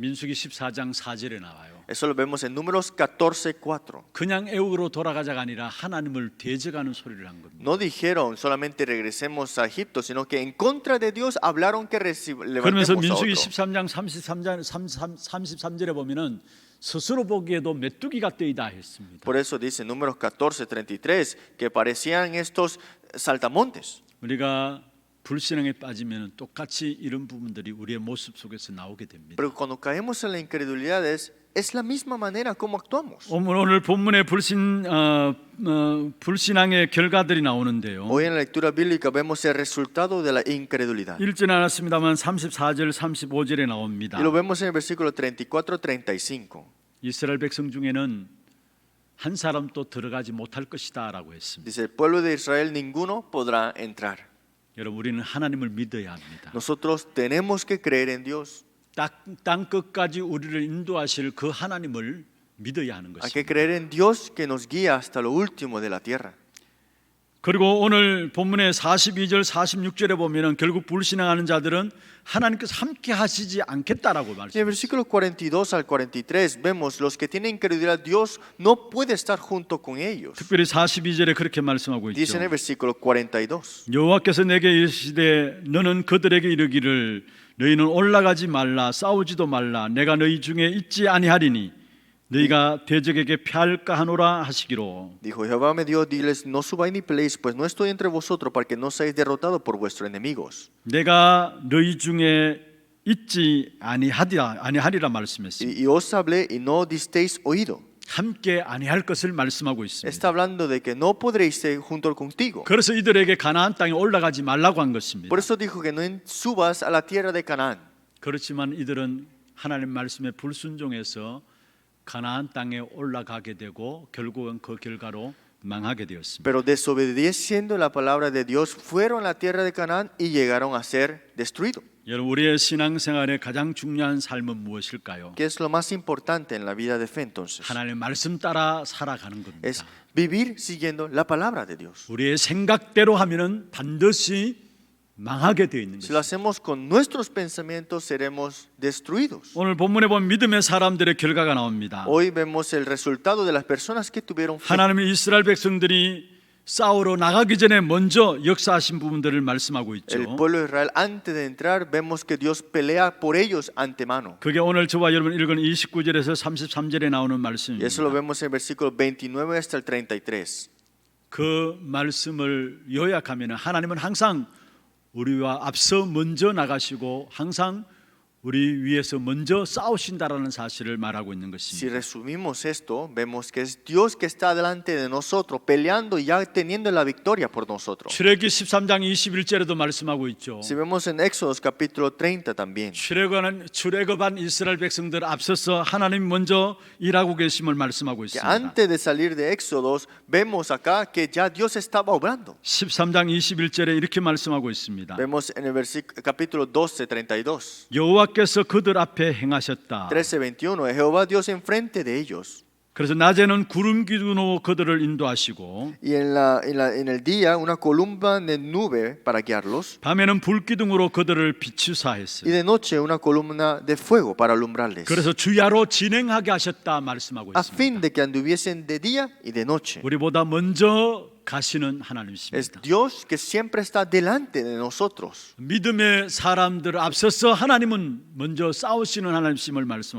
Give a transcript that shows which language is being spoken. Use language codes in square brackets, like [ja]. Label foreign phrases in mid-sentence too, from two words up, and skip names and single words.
[ko] 민수기 14장 4절에 나와요. [es] Eso lo vemos en Números 14:4. [ko] 그냥 애굽으로 돌아가자가 아니라 하나님을 대적하는 소리를 한 겁니다. [es] No dijeron solamente regresemos a Egipto, sino que en contra de Dios hablaron que [ko] 그러면서 [es] levantemos a [ko] 민수기 [es] otro. [ko] 13장 33절에 보면은 스스로 보기에도 메뚜기가 떼이다 했습니다. [es] Por eso dice Números 14:33 que parecían estos saltamontes. [ko] 우리가 불신앙에 빠지면 똑같이 이런 부분들이 우리의 모습 속에서 나오게 됩니다. [es] Pero cuando caemos en la incredulidad es la misma manera como actuamos. [ko] 오늘 본문에 불신앙의 결과들이 나오는데요. [es] Hoy en la lectura bíblica vemos el resultado de la incredulidad. [ko] 읽지는 않았습니다만 34절 35절에 나옵니다. [es] Y lo vemos en el versículo 34-35. [ko] 이스라엘 백성 중에는 한 사람도 들어가지 못할 것이다라고 했습니다. [es] Dice, el pueblo de Israel ninguno podrá entrar. [ko] 여러분, 우리는 하나님을 믿어야 합니다. [es] Nosotros tenemos que creer en Dios. [ko] 땅 끝까지 우리를 인도하실 그 하나님을 믿어야 하는 [es] Hay que [ko] 것입니다. [es] creer en Dios que nos guía hasta lo último de la tierra. [ko] 그리고 오늘 본문의 42절 46절에 보면은 결국 불신앙하는 자들은 하나님께서 함께 하시지 않겠다라고 [es] En el [ko] 말씀합니다. [es] versículo 42 al 43 vemos los que tienen incredulidad, Dios no puede estar junto con ellos. [ko] 특별히 42절에 그렇게 말씀하고 [es] Dice en el [ko] 있죠. [es] versículo 42. [ko] 여호와께서 내게 이르시되 너는 그들에게 이르기를 너희는 올라가지 말라 싸우지도 말라 내가 너희 중에 있지 아니하리니 너희가 대적에게 패할까 하노라 하시기로. [es] Dijo Jehová me dio, diles, no subáis ni peleéis, pues no estoy entre vosotros para que no seáis derrotados por vuestros enemigos. [ko] 내가 너희 중에 있지 아니하리라 말씀했습니다. [es] Y os hablé y no disteis oído. [ko] 함께 아니할 것을 말씀하고 있습니다. [es] Está hablando de que no podréis ser junto contigo. [ko] 그래서 이들에게 가나안 땅에 올라가지 말라고 한 것입니다. [es] Por eso dijo que no subas a la tierra de Canaán. [ko] 그렇지만 이들은 하나님 말씀에 불순종해서 가나안 땅에 올라가게 되고 결국은 그 결과로 망하게 되었습니다. [es] Pero desobedeciendo la palabra de Dios, fueron a la tierra de Canaán y llegaron a ser destruidos. [ko] 여러분, 우리의 신앙생활의 가장 중요한 삶은 무엇일까요? [es] ¿Qué es lo más importante en la vida de fe entonces? [ko] 하나님의 말씀 따라 살아가는 겁니다. [es] Es vivir siguiendo la palabra de Dios. [ko] 우리의 생각대로 하면은 반드시 망하게 되어 있는 [es] Si lo [ko] 것입니다. [es] hacemos con nuestros pensamientos, seremos destruidos. [ko] 오늘 본문에 보면 믿음의 사람들의 결과가 나옵니다. [es] Hoy vemos el resultado de las personas que tuvieron fe. [ko] 하나님의 이스라엘 백성들이 싸우러 나가기 전에 먼저 역사하신 부분들을 말씀하고 [es] El [ko] 있죠. [es] pueblo de Israel, antes de entrar, vemos que Dios pelea por ellos antemano. [ko] 그게 오늘 저와 여러분 읽은 29절에서 33절에 나오는 [es] Y eso lo [ko] 말씀입니다. [es] vemos en el versículo 29 hasta el 33. [ko] 그 말씀을 요약하면 하나님은 항상 우리와 앞서 먼저 나가시고 항상 우리 위에서 먼저 싸우신다라는 사실을 말하고 있는 [es] Si [ko] 것입니다. [es] resumimos esto, vemos que es Dios que está delante de nosotros, peleando y ya teniendo la victoria por nosotros. [ko] 출애굽기 13장 21절에도 말씀하고 있죠. [es] Si vemos en Éxodos capítulo 30 también, [ko] 출애굽한 이스라엘 백성들 앞서서 하나님 먼저 일하고 계심을 말씀하고 [es] que [ko] 있습니다. [es] antes de salir de Éxodos, vemos acá que ya Dios estaba obrando. [ko] 13장 21절에 이렇게 말씀하고 있습니다. [es] Vemos en el capítulo 12, 32. [ko] 여호와께서 그들 앞에 행하셨다. [es] 13:21, Jehová Dios enfrente de ellos. [ko] 그래서 낮에는 구름 기둥으로 그들을 인도하시고 [es] Y en el día una columna de nube para guiarlos. [ko] 밤에는 불 기둥으로 그들을 비추사 [es] Y [ko] 했어요. [es] de noche una columna de fuego para alumbrarles. [ko] 그래서 주야로 진행하게 하셨다 말씀하고 [es] A [ko] 있습니다. [es] fin de que anduviesen de día y de noche. [ko] 우리보다 먼저 가시는 [es] Es [ko] 하나님이십니다. [es] Dios que siempre está delante de nosotros. [ko] 믿음의 사람들을 앞서서 하나님은 먼저 싸우시는 하나님이심을 말씀하고